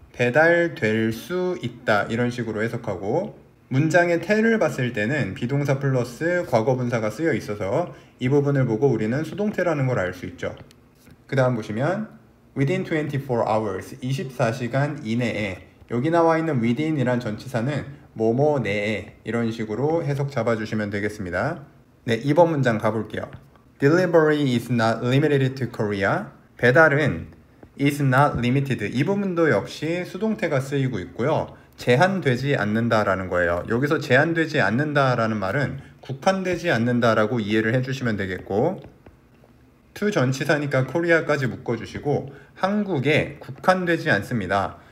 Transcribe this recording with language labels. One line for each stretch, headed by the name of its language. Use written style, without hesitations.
Korean: 배달될 수 있다 이런 식으로 해석하고 문장의 태를 봤을 때는 비동사 플러스 과거분사가 쓰여 있어서 이 부분을 보고 우리는 수동태라는 걸 알 수 있죠. 그 다음 보시면
English: within 24 hours,
Korean: 24시간 이내에, 여기 나와 있는 within이란 전치사는 뭐뭐 내에 이런 식으로 해석 잡아주시면 되겠습니다. 네, 2번 문장 가볼게요.
English: Delivery is not limited to Korea.
Korean: 배달은
English: is not limited.
Korean: 이 부분도 역시 수동태가 쓰이고 있고요. 제한되지 않는다라는 거예요. 여기서 제한되지 않는다라는 말은 국한되지 않는다라고 이해를 해주시면 되겠고 to 전치사니까 코리아까지 묶어주시고 한국에 국한되지 않습니다.